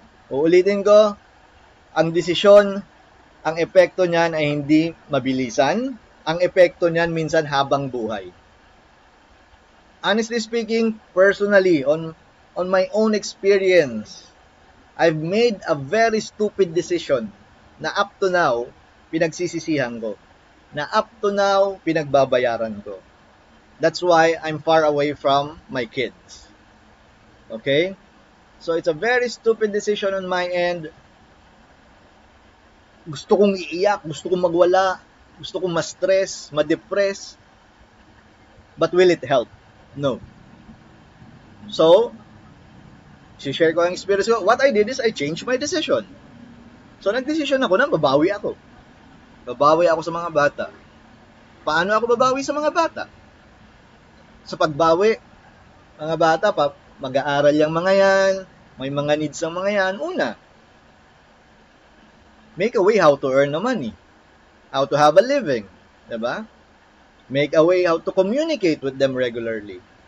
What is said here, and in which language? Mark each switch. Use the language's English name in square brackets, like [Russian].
[Filipino] Uulitin ko, ang desisyon, ang epekto niyan ay hindi mabilisan. Ang epekto niyan minsan habang buhay. [English] Honestly speaking, personally, on my own experience, I've made a very stupid decision na up to now, [Filipino] pinagsisisihan ko. [English] Na up to now, [Filipino] pinagbabayaran ko. [English] That's why I'm far away from my kids. Okay? So it's a very stupid decision on my end. [Filipino] Gusto kong iiyak, gusto kong magwala, gusto kong ma-stress, ma-depress. [English] But will it help? No. [Filipino] So, share ko ang experience ko. [English] What I did is I changed my decision. [Filipino] So, nag-decision ako na babawi ako. Babawi ako sa mga bata. Paano ako babawi sa mga bata? Sa pagbawi, mga bata, mag-aaral yung mga yan, may mga needs ang mga yan. [English] Una, make a way how to earn the money. How to have a living. Diba? Make a way how to communicate with them regularly.